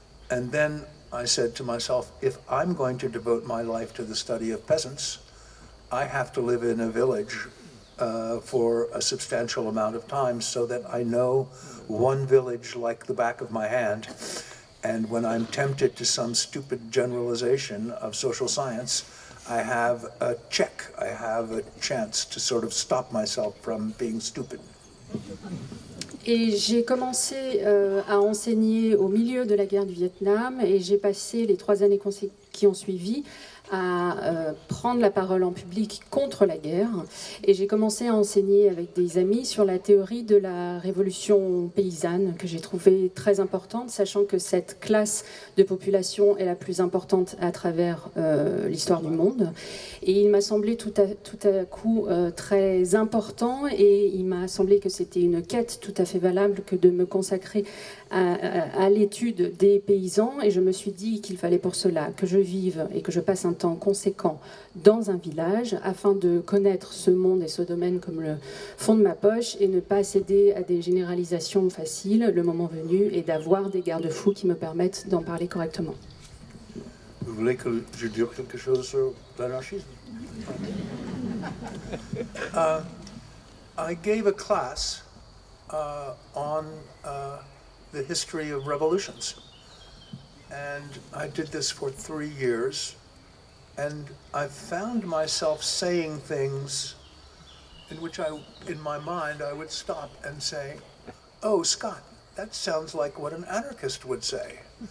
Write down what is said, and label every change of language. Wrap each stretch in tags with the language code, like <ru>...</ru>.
<en>And then I said to myself, if I'm going to devote my life to the study of peasants, I have to live in a village for a substantial amount of time so that I know one village like the back of my hand. And when I'm tempted to some stupid generalization of social science, I have a check. I have a chance to sort of stop myself from being stupid.</en> <fr>Et j'ai commencé à enseigner au milieu de la guerre du Vietnam et j'ai passé les 3 années qui ont suivi à prendre la parole en public contre la guerre. Et j'ai commencé à enseigner avec des amis sur la théorie de la révolution paysanne, que j'ai trouvée très importante, sachant que cette classe de population est la plus importante à travers l'histoire du monde. Et il m'a semblé tout à coup très important, et il m'a semblé que c'était une quête tout à fait valable que de me consacrer à l'étude des paysans. Et je me suis dit qu'il fallait pour cela que je vive et que je passe un temps conséquent dans un village afin de connaître ce monde et ce domaine comme le fond de ma poche et ne pas céder à des généralisations faciles le moment venu, et d'avoir des garde-fous qui me permettent d'en parler correctement. Vous voulez que je dise quelque chose sur l'anarchisme?</fr> <en>I gave a class on the history of revolutions. And I did this for 3 years. And I found myself saying things in which in my mind, I would stop and say, "Oh, Scott, that sounds like what an anarchist would say."</en>